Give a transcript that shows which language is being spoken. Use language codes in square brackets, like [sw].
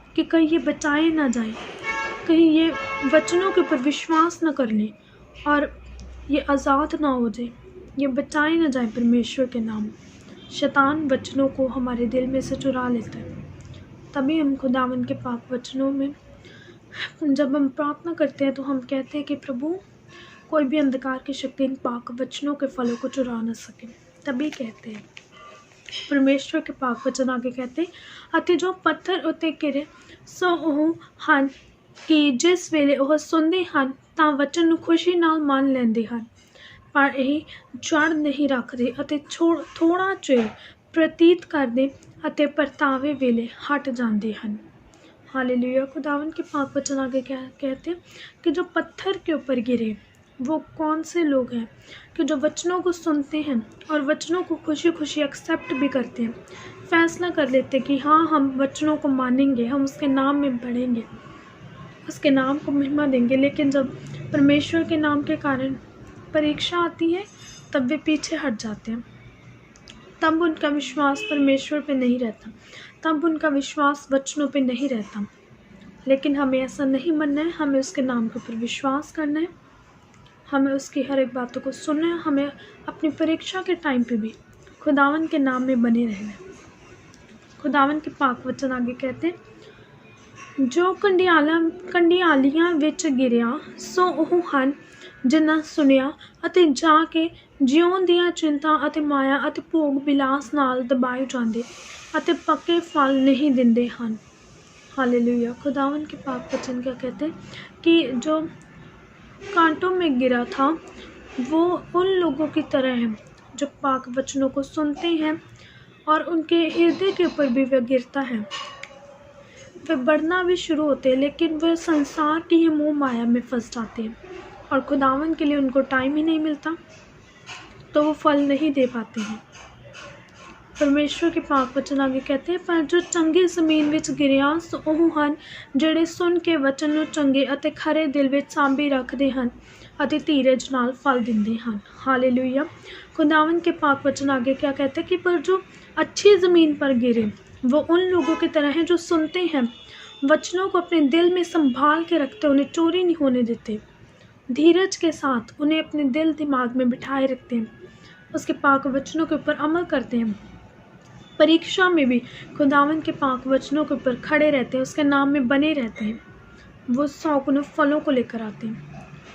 [hi] कि कहीं ये बचाए ना जाए, कहीं ये वचनों के ऊपर विश्वास ना कर लें और ये आज़ाद ना हो जाए, ये बचाए ना जाए परमेश्वर के नाम। शैतान वचनों को हमारे दिल में से चुरा लेता है। तभी हम खुदावंद के पाक वचनों में जब हम प्रार्थना करते हैं तो हम कहते हैं कि प्रभु, कोई भी अंधकार की शक्ति इन पाक वचनों के फलों को चुरा ना सके। तभी कहते हैं परमेश्वर के पाक वचन आगे कहते [pa] अति जो पत्थर उत्ते गिरे सो ਉਹ ਹਨ कि जिस ਵੇਲੇ ਉਹ ਸੁਣਦੇ ਹਨ ਤਾਂ ਵਚਨ ਨੂੰ ਖੁਸ਼ੀ ਨਾਲ ਮੰਨ ਲੈਂਦੇ ਹਨ, ਪਰ ਇਹ ਜੜ ਨਹੀਂ ਰੱਖਦੇ ਅਤੇ ਥੋੜਾ ਚਿਰ ਪ੍ਰਤੀਤ ਕਰਦੇ ਅਤੇ ਪਰਤਾਵੇ ਵੇਲੇ [hi] हट जाते हैं। हालेलुया। खुदावन के पाक वचन आगे कहते हैं कि जो पत्थर के ऊपर गिरे वो कौन से लोग हैं कि जो वचनों को सुनते हैं और वचनों को खुशी खुशी एक्सेप्ट भी करते हैं, फैसला कर लेते हैं कि हाँ, हम वचनों को मानेंगे, हम उसके नाम में बढ़ेंगे, उसके नाम को महिमा देंगे। लेकिन जब परमेश्वर के नाम के कारण परीक्षा आती है तब वे पीछे हट जाते हैं, तब उनका विश्वास परमेश्वर पे नहीं रहता, तब उनका विश्वास वचनों पे नहीं रहता। लेकिन हमें ऐसा नहीं मानना है, हमें उसके नाम के ऊपर विश्वास करना है, हमें उसकी हर एक बातों को सुनना है, हमें अपनी परीक्षा के टाइम पे भी खुदावन के नाम में बने रहना है। खुदावन के पाक वचन आगे कहते हैं [pa] जो कंडियालियां विच गिरिया सो ਉਹ ਹਨ ਜਿਨ੍ਹਾਂ ਸੁਣਿਆ ਅਤੇ ਜਾ ਕੇ ਜਿਉਣ ਦੀਆਂ ਚਿੰਤਾ ਅਤੇ ਮਾਇਆ ਅਤੇ ਭੋਗ ਵਿਲਾਸ ਨਾਲ ਦਬਾਏ ਜਾਂਦੇ ਅਤੇ ਪੱਕੇ फल नहीं ਦਿੰਦੇ ਹਨ। [hi] हालेलुया। खुदावन के पाक वचन क्या कहते हैं कि जो कांटों में गिरा था वो उन लोगों की तरह है जो पाक वचनों को सुनते हैं और उनके हृदय के ऊपर भी वह गिरता है, वे बढ़ना भी शुरू होते हैं, लेकिन वह संसार की ही मोह माया में फंस जाते हैं और खुदावन के लिए उनको टाइम ही नहीं मिलता, तो वो फल नहीं दे पाते हैं। परमेश्वर के पाक वचन आगे कहते हैं [pa] पर जो चंगी ਜ਼ਮੀਨ ਵਿੱਚ ਗਿਰਿਆ ਸੋ ਉਹ ਹਨ ਜਿਹੜੇ ਸੁਣ ਕੇ ਵਚਨ ਨੂੰ ਚੰਗੇ ਅਤੇ ਖਰੇ ਦਿਲ ਵਿੱਚ ਸਾਂਭੀ ਰੱਖਦੇ ਹਨ ਅਤੇ ਧੀਰਜ ਨਾਲ फल ਦਿੰਦੇ ਹਨ। [hi] हालेलुया। खुदावन के पाक वचन आगे क्या कहते हैं कि पर जो अच्छी ज़मीन पर गिरे वो उन लोगों की तरह हैं जो सुनते हैं, वचनों को अपने दिल में संभाल के रखते, उन्हें चोरी नहीं होने देते, धीरज के साथ उन्हें अपने दिल दिमाग में बिठाए रखते हैं, उसके पाक वचनों के ऊपर अमल करते हैं, परीक्षा में भी खुदावन के पाक वचनों के ऊपर खड़े रहते हैं, उसके नाम में बने रहते हैं, वो 100 गुना फलों को लेकर आते हैं।